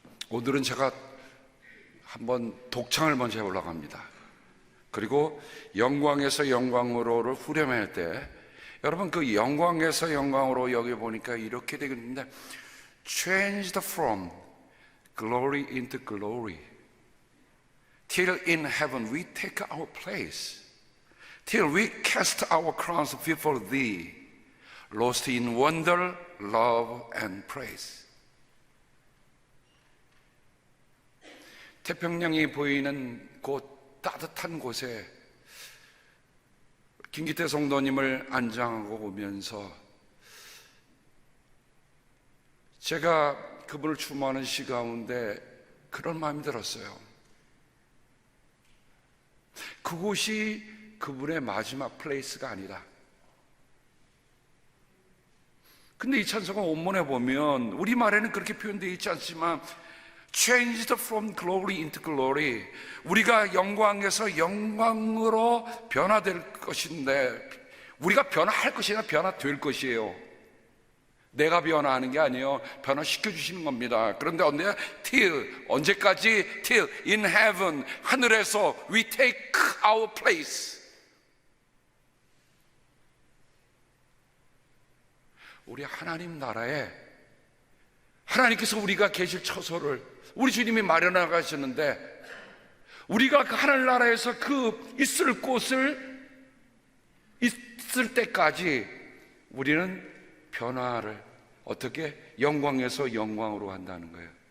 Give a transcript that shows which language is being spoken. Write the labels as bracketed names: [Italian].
[Korean] 오늘은 제가 한번 독창을 먼저 해보려고 합니다. 그리고 영광에서 영광으로를 후렴할 때 여러분 그 영광에서 영광으로 여기 보니까 이렇게 되겠는데 [English] changed from glory into glory till in heaven we take our place till we cast our crowns before thee lost in wonder, love and praise. [Korean] 태평양이 보이는 곳 따뜻한 곳에 김기태 성도님을 안장하고 오면서 제가 그분을 추모하는 시 가운데 그런 마음이 들었어요. 그곳이 그분의 마지막 플레이스가 아니라. 근데 이 찬송가 원문에 보면 우리말에는 그렇게 표현되어 있지 않지만 [English] changed from glory into glory, [Korean] 우리가 영광에서 영광으로 변화될 것인데 우리가 변화할 것이 아니라 변화될 것이에요. 내가 변화하는 게 아니에요. 변화시켜 주시는 겁니다. 그런데 언제까지? [English] till in heaven, [Korean] 하늘에서 [English] we take our place. [Korean] 우리 하나님 나라에 하나님께서 우리가 계실 처소를 우리 주님이 마련해 가셨는데 우리가 그 하늘나라에서 그 있을 곳을 있을 때까지 우리는 변화를 어떻게 영광에서 영광으로 한다는 거예요.